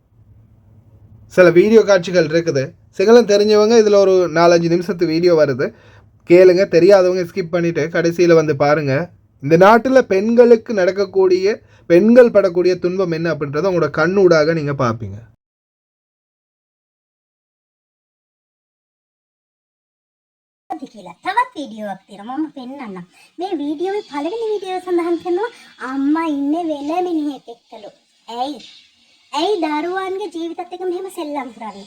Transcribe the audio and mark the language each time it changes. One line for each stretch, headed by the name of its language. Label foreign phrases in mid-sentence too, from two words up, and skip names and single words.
Tamil: சில வீடியோ காட்சிகள் இருக்குது, சிங்களம் தெரிஞ்சவங்க இதில் ஒரு 4-5 நிமிஷத்து வீடியோ வருது, கேளுங்க. தெரியாதவங்க ஸ்கிப் பண்ணிவிட்டு கடைசியில் வந்து பாருங்கள். இந்த நாட்டில் பெண்களுக்கு நடக்கக்கூடிய, பெண்கள் படக்கூடிய துன்பம் என்ன அப்படின்றத உங்களோட கண்ணூடாக நீங்கள் பார்ப்பீங்க.
Sinhala: කියලා තවත් වීඩියෝවක් තියෙනවා මම පෙන්නන්නම්. මේ වීඩියෝවේ පළවෙනි වීඩියෝව සඳහන් කරනවා අම්මා ඉන්නේ වෙන මිනිහෙක් එක්කලු. ඇයි දරුවන්ගේ ජීවිතත් එක්ක මෙහෙම සෙල්ලම් කරන්නේ?